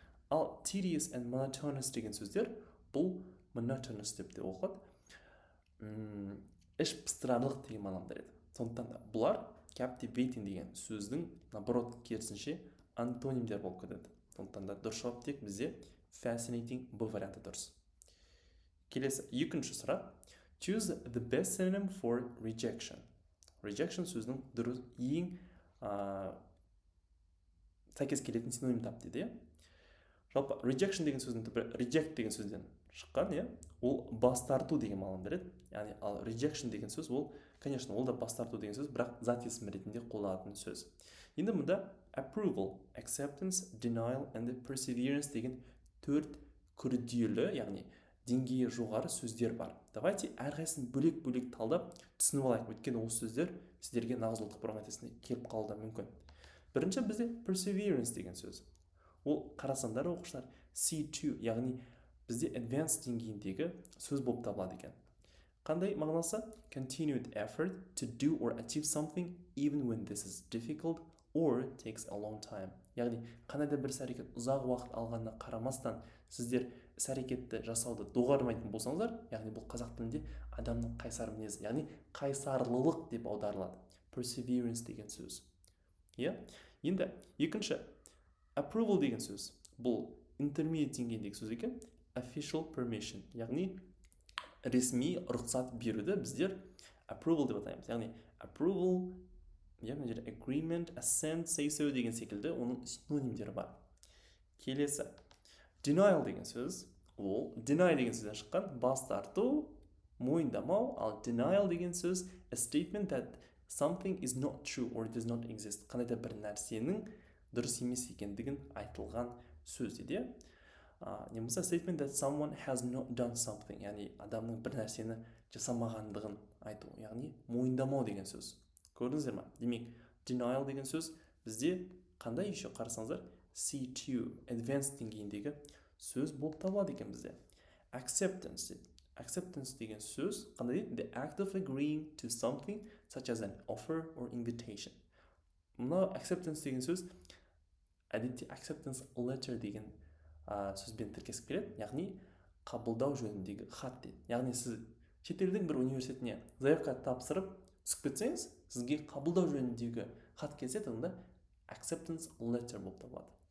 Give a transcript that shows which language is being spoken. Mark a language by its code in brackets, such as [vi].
[kk] Ал [en] tedious and monotonous [kk] деген сөздер бұл monotonous деп те оқылады. Іш пыстырарлық деген мағынаны береді. Сондықтан да бұлар captivating деген сөздің наоборот керісінше антонимдер болып кетеді. Сондықтан да дұрыс жауап тек бізде fascinating Б варианты дұрыс. Келесі екінші сұрақ. [en] Choose the best synonym for rejection. [kk] Rejection сөзінің дұрыс ең сәйкес келетін синоним тап дейді. Жалпы rejection деген сөздің түбі reject деген сөзден шыққан, ол бас тарту деген мағынаны береді. Яғни ал rejection деген сөз ол, конечно, ол да бас тарту деген сөз, бірақ зат есім ретінде қолданатын сөз. Енді мұнда [en] approval, acceptance, denial and perseverance [kk] деген 4 күрделі, яғни деңгейі жоғары сөздер бар. Давайте әрқайсысын бөлек-бөлек талдап түсініп алайық. Өйткені осы сөздер сіздерге нағыз ұлттық бірыңғай тестіне келіп қалуы мүмкін. Бірінші бізде perseverance деген сөз. Ол қарасаңдар оқушылар C2, яғни бізде advanced деңгейіндегі сөз болып табылады екен. Қандай мағынасы? [en] Continued effort to do or achieve something even when this is difficult or takes a long time. [kk] Яғни қандай да бір іс-әрекет ұзақ уақыт алғанына қарамастан сіздер іс-әрекетті жасауды доғармайтын болсаңыздар, яғни бұл қазақ тілінде адамның қайсар мінезі, яғни қайсарлылық деп аударылады. Perseverance деген сөз. Енді екінші approval деген сөз. Бұл intermediate деңгейіндегі сөз екен. [en] Official permission, [kk] яғни ресми рұқсат беруді біздер approval деп атаймыз. Яғни [en] approval, agreement, assent, say so [kk] деген секілді оның синонимдері бар. Келесі denial деген сөз. Ол deny деген сөзден шыққан, бас тарту, мойындамау. Ал [en] denial [kk] деген сөз [en] a statement that something is not true or does not exist. [kk] Қандай да бір нәрсенің дұрыс емес екендігін айтылған сөз дейді. Немесе [en] statement that someone has not done something, [kk] яғни адамның бір нәрсені жасамағандығын айту, яғни мойындамау деген сөз. Көрдіңіздер ме? Демек, denial деген сөз бізде қандай еще қарасаңыздар C2, advanced деңгейіндегі сөз болып табылады екен бізде. Acceptance. Acceptance деген сөз қандай дейді? [en] The act of agreeing to something such as an offer or invitation. [kk] Мына acceptance деген сөз әдетте acceptance letter деген сөзбен тіркесіп келеді, яғни қабылдау жөніндегі хат дейді. Яғни сіз шетелдің бір университетіне заявка тапсырып түсіп кетсеңіз, сізге қабылдау жөніндегі хат келсе, онда acceptance letter болып табылады.